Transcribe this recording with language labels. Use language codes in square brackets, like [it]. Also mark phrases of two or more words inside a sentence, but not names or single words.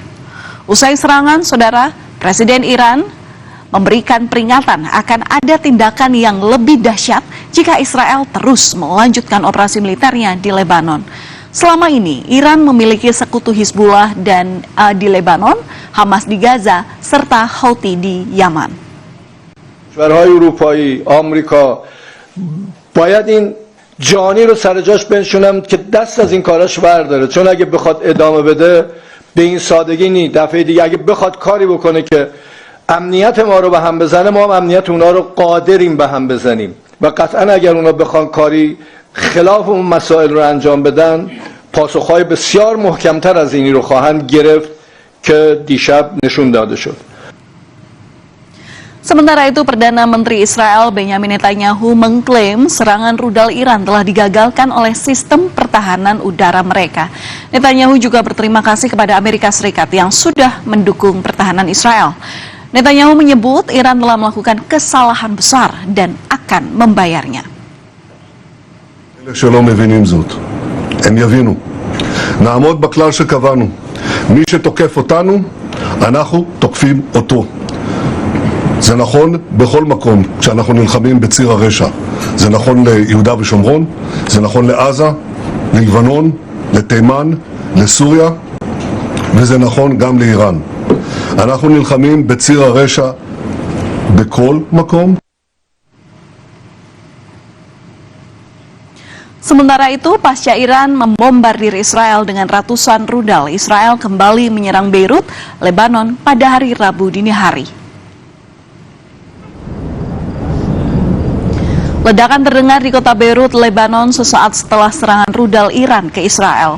[id] Usai serangan, saudara, Presiden Iran memberikan peringatan akan ada tindakan yang lebih dahsyat jika Israel terus melanjutkan operasi militernya di Lebanon. Selama ini, Iran memiliki sekutu Hizbullah dan di Lebanon, Hamas di Gaza, serta Houthi di Yaman. [fa] کشورهای اروپایی، آمریکا باید این جانی رو سر جاش بنشونم که دست از این کاراش برداره، چون اگه بخواد ادامه بده به این سادگی نیست. دفعه دیگه اگه بخواد کاری بکنه که امنیت ما رو به هم بزنه، ما هم امنیت اونا رو قادریم به هم بزنیم و قطعا اگر اونا بخوان کاری خلاف اون مسائل رو انجام بدن، پاسخهای بسیار محکمتر از اینی رو خواهند گرفت که دیشب نشون داده شد. [id] Sementara itu, Perdana Menteri Israel Benjamin Netanyahu mengklaim serangan rudal Iran telah digagalkan oleh sistem pertahanan udara mereka. Netanyahu juga berterima kasih kepada Amerika Serikat yang sudah mendukung pertahanan Israel. Netanyahu menyebut Iran telah melakukan kesalahan besar dan akan membayarnya. [he] אלה שלא מבינים זאת, הם יבינו. נעמוד בכלל שקבענו. מי שתוקף אותנו, אנחנו תוקפים אותו. זה נכון בכל מקום כשאנחנו נלחמים בציר הרשע. זה נכון ליהודה ושומרון, זה נכון לעזה, ללבנון, לתימן, לסוריה, וזה נכון גם לאיראן. אנחנו נלחמים בציר הרשע בכל מקום. [id] Sementara itu, pasca Iran membombardir Israel dengan ratusan rudal, Israel kembali menyerang Beirut, Lebanon pada hari Rabu dini hari. Ledakan terdengar di kota Beirut, Lebanon sesaat setelah serangan rudal Iran ke Israel.